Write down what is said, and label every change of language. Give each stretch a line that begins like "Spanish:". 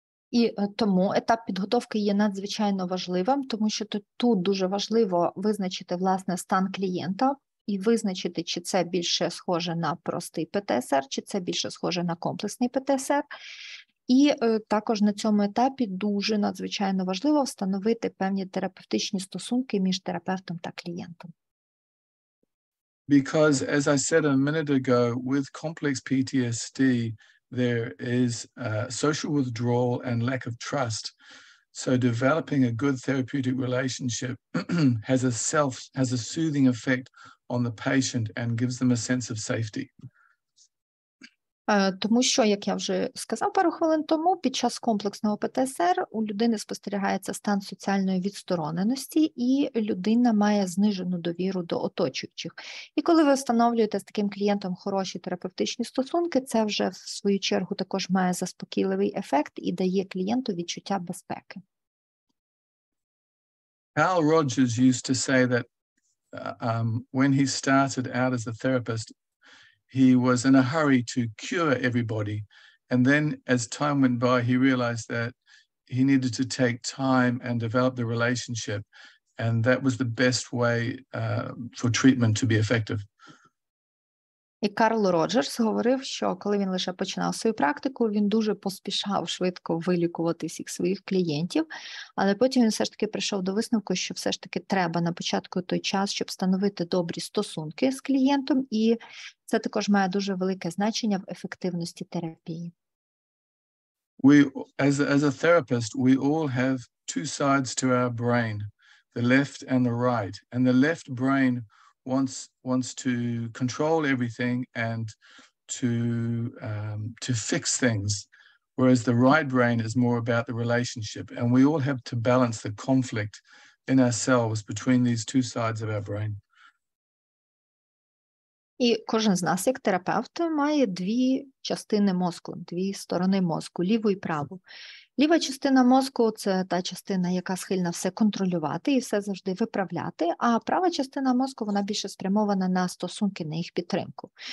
Ukrainian: І тому етап підготовки є надзвичайно важливим, тому що тут дуже важливо визначити, власне, стан клієнта, і визначити, чи це більше схоже на простий ПТСР, чи це більше схоже на комплексний ПТСР. І також на цьому етапі дуже надзвичайно важливо встановити певні терапевтичні стосунки між терапевтом та клієнтом.
English: Because, as I said a minute ago, with complex PTSD, there is social withdrawal and lack of trust. So developing a good therapeutic relationship has a soothing effect on the patient and gives them a sense of safety.
Ukrainian: Тому що, як я вже сказав пару хвилин тому, під час комплексного ПТСР у людини спостерігається стан соціальної відстороненості, і людина має знижену довіру до оточуючих. І коли ви встановлюєте з таким клієнтом хороші терапевтичні стосунки, це вже в свою чергу також має заспокійливий ефект і дає клієнту відчуття безпеки.
English: Carl Rogers used to say that when he started out as a therapist, he was in a hurry to cure everybody. And then as time went by, he realized that he needed to take time and develop the relationship. And that was the best way for treatment to be effective.
Ukrainian: І Карл Роджерс говорив, що коли він лише починав свою практику, він дуже поспішав швидко вилікувати всіх своїх клієнтів, але потім він все ж таки прийшов до висновку, що все ж таки треба на початку той час, щоб встановити добрі стосунки з клієнтом, і це також має дуже велике значення в ефективності терапії.
English: As a therapist, we all have two sides to our brain, the left and the right. And the left brain wants to control everything and to fix things, whereas the right brain is more about the relationship. And we all have to balance the conflict in ourselves between these two sides of our brain.
Ukrainian: І кожен з нас, як терапевт, має дві частини мозку, дві сторони мозку, ліву і праву. Ліва частина мозку – це та частина, яка схильна все контролювати і все завжди виправляти, а права частина мозку, вона більше спрямована на стосунки, на їх підтримку.